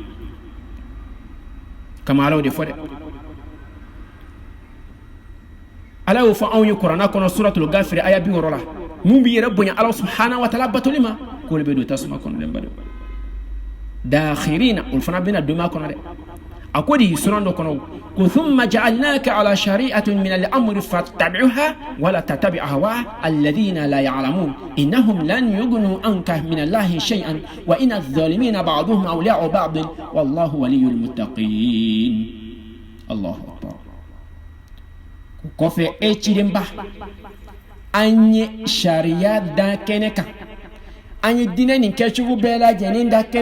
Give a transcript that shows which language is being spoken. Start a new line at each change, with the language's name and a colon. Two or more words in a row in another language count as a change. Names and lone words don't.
Bambara: kama alaw de fɔ dɛ ala y'o fɔ anw ye kuranɛ kɔnɔ suratul gafir aya 60 la mun b'i yɛrɛ bonya ala
Arabic: سبحانه وتعالى
Bambara: batoli ma k'olu bɛ don tasuma kɔnɔ dɛ n bado dakhirina olu fana bɛna don ma kɔnɔ dɛ a ko de sunan dɔ kɔnɔ ko
Arabic: ثم جعلناك على شريعة من الأمر فاتبعها ولا تتبع أهواء الذين لا يعلمون إنهم لن يغنوا عنك من الله شيئا وإن الظالمين بعضهم أولياء بعض والله ولي المتقين الله أكبر
Bambara: kɔfɛ e cilenba an ye sariya da kɛnɛ kan an ye diinɛ nin kɛcogo bɛɛ lajɛlen da kɛnɛ